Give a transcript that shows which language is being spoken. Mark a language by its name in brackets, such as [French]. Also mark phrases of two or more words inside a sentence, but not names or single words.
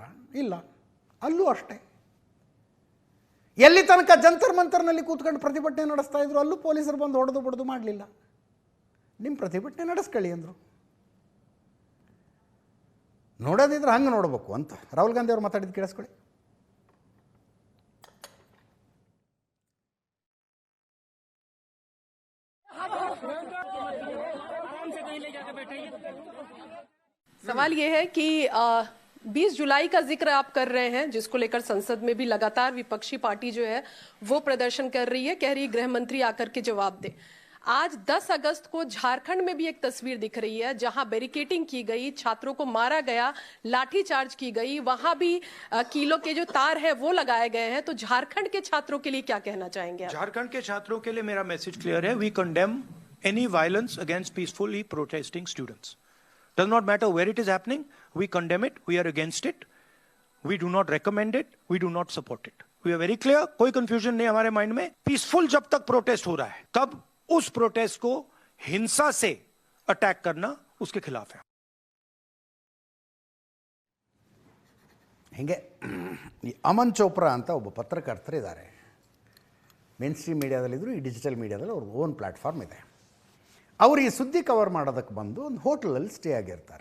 [Kannada] ಇಲ್ಲ. ಅಲ್ಲೂ ಅಷ್ಟೇ. ಎಲ್ಲಿ ತನಕ ಜಂತರ್ ಮಂತರ್ನಲ್ಲಿ ಕೂತ್ಕೊಂಡು ಪ್ರತಿಭಟನೆ ನಡೆಸ್ತಾ ಇದ್ರು, ಅಲ್ಲೂ ಪೊಲೀಸರು ಬಂದು ಹೊಡೆದು ಬಡ್ದು ಮಾಡಲಿಲ್ಲ. ನಿಮ್ಮ ಪ್ರತಿಭಟನೆ ನಡೆಸ್ಕೊಳ್ಳಿ ಅಂದರು. ನೋಡೋದಿದ್ರೆ ಹಂಗೆ ನೋಡಬೇಕು ಅಂತ ರಾಹುಲ್ ಗಾಂಧಿ ಅವರು ಮಾತಾಡಿದ್ದು ಕೇಳಿಸ್ಕೊಳ್ಳಿ. [Hindi] सवाल ये है कि 20 जुलाई का जिक्र आप कर रहे हैं, जिसको लेकर संसद में भी लगातार विपक्षी पार्टी जो है वो प्रदर्शन कर रही है, कह रही है गृह मंत्री आकर के जवाब दे। आज 10 अगस्त को झारखंड में भी एक तस्वीर दिख रही है जहां बैरिकेडिंग की गई, छात्रों को मारा गया, लाठी चार्ज की गई, वहां भी कीलों के जो तार है वो लगाए गए हैं। तो झारखंड के छात्रों के लिए क्या कहना चाहेंगे आप? झारखंड के छात्रों के लिए मेरा [English] message clear [Hindi] है. [English] we condemn any violence against peacefully protesting students. Does not matter where it is happening, we condemn it, we are against it, we do not recommend it, we do not support it. We are very clear, [Hindi] कोई confusion नहीं हमारे माइंड में. पीसफुल जब तक प्रोटेस्ट हो रहा है, तब उस प्रोटेस्ट को हिंसा से अटैक करना उसके खिलाफ है. [Kannada] ಹಿಂಗೆ ಈ ಅಮನ್ ಚೋಪ್ರಾ ಅಂತ ಒಬ್ಬ ಪತ್ರಕರ್ತರಿದ್ದಾರೆ. [English] main stream [Kannada] ಮೀಡಿಯಾದಲ್ಲಿದ್ದರು, ಈ [English] digital media [Kannada] ಅವ್ರ [English] own platform [Kannada] ಇದೆ. ಅವರು ಈ ಸುದ್ದಿ ಕವರ್ ಮಾಡೋದಕ್ಕೆ ಬಂದು ಒಂದು ಹೋಟ್ಲಲ್ಲಿ ಸ್ಟೇ ಆಗಿರ್ತಾರೆ.